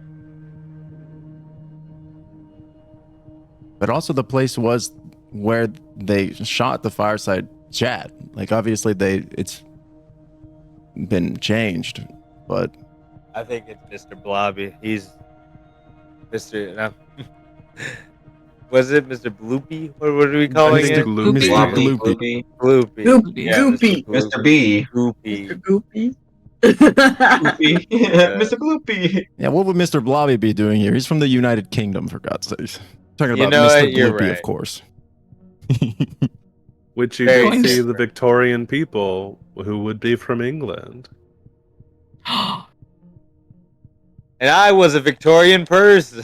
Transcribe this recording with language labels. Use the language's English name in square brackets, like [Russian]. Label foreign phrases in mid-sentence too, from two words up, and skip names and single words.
[English] But also, the place was where they shot the fireside chat. Like, obviously, it's been changed, but I think it's Mr. Blobby. He's Mr. No. Was it Mr. Bloopy? What are we calling Mr. it? Gloopy. Mr. Blobby, Gloopy. Gloopy, Gloopy. Goopy. Yeah, Goopy. Mr. B, Gloopy. Mr. Goopy. Gloopy, Mr. Gloopy. Yeah, what would Mr. Blobby be doing here? He's from the United Kingdom, for God's sake. Talking You about know Mr. what? You're Gloopy, right. of course. Which you Very can see different. the Victorian people who would be from England. And I was a Victorian person.